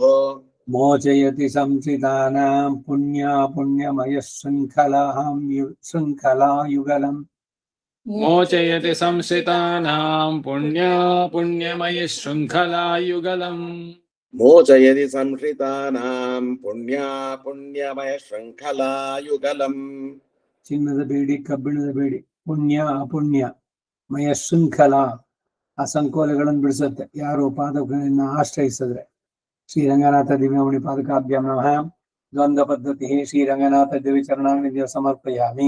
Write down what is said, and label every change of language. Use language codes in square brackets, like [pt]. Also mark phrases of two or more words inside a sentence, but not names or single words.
[sa] मोचयति संसितानां पुण्यमय शृङ्खलायुगलम् मोचयति संसितानां पुण्यमय शृङ्खलायुगलम् मोचयति संश्रितानां पुण्यमय शृङ्खलायुगलम् [kn] ಚಿನ್ನದ ಬೇಡಿ ಕಬ್ಬಿಣದ ಬೇಡಿ [sa] ಪುಣ್ಯಮಯ ಶೃಂಖಲ [kn] ಆ ಸಂಕೋಲೆಗಳನ್ನು ಬಿಡಿಸುತ್ತೆ ಯಾರು ಪಾದಗಳನ್ನ ಆಶ್ರಯಿಸಿದ್ರೆ. [sa] ಶ್ರೀರಂಗನಾಥ ದಿವ್ಯಮಣಿ ಪಾದಕಾಭ್ಯಾಂ ನಮಃ. ದ್ವಂದ್ವ ಪದ್ಧತಿ ಶ್ರೀರಂಗನಾಥ ದಿವ್ಯಚರಣಾನ್ವಿದ್ಯ ಸಮರ್ಪಯಾಮಿ.